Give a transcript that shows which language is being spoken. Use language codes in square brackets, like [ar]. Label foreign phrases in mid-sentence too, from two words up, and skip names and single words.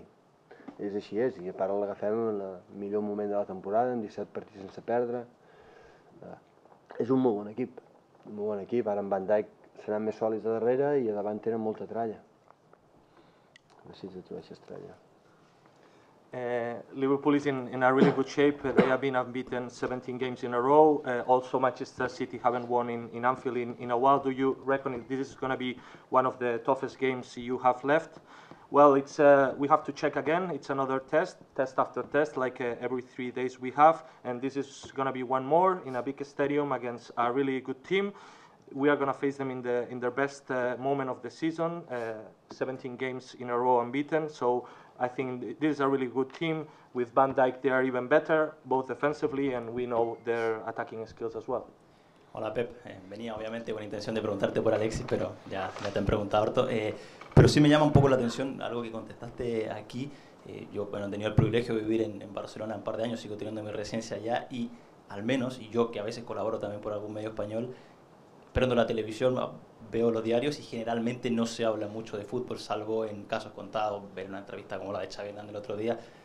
[ca] És així és, i a part l'agafem en el millor moment de la temporada, amb 17 partits sense perdre. És un molt bon equip, ara en Van Dijk seran més sòlids a darrere i a davant tenen molta tralla. Necessito trobar aquesta tralla. [en] Liverpool is in a really good shape. They have been unbeaten 17 games in a row. Also Manchester City haven't won in Anfield in a while. Do you reckon this is going to be one of the toughest games you have left? Well, we have to check again. It's another test after test, like every 3 days we have, and this is going to be one more in a big stadium against a really good team. We are going to face them in their best moment of the season, 17 games in a row unbeaten. So I think this is a really good team. With Van Dijk, they are even better, both defensively, and we know their attacking skills as well. [es] Hola Pep, venía obviamente con intención de preguntarte por Alexis, pero ya te han preguntado harto. Pero sí me llama un poco la atención algo que contestaste aquí. Yo he tenido el privilegio de vivir en Barcelona un par de años, sigo teniendo mi residencia allá y al menos, y yo que a veces colaboro también por algún medio español, prendo la televisión, veo los diarios y generalmente no se habla mucho de fútbol, salvo en casos contados, ver una entrevista como la de Xavi Hernández el otro día.